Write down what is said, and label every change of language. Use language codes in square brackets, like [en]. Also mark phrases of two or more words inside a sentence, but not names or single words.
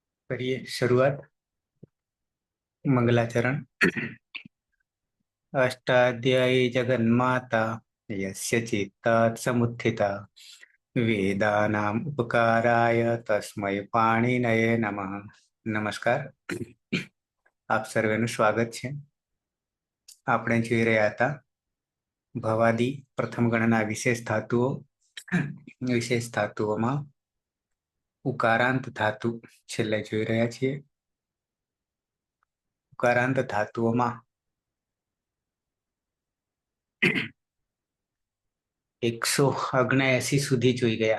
[hi] करिए शुरुआत। मंगलाचरण। [sa] अष्टाध्यायी जगन्माता यस्य चित्तात् समुत्थिता वेदानाम् उपकाराय तस्मै पाणिनये नमः। [hi] नमस्कार, [gu] આપ સર્વેનું સ્વાગત છે. આપણે જોઈ રહ્યા હતા ભવાદી પ્રથમ ગણના વિશેષ ધાતુઓમાં ઉકારાંત ધાતુ છેલ્લે જોઈ રહ્યા છીએ. ઉકારાંત ધાતુઓમાં 179 સુધી જોઈ ગયા.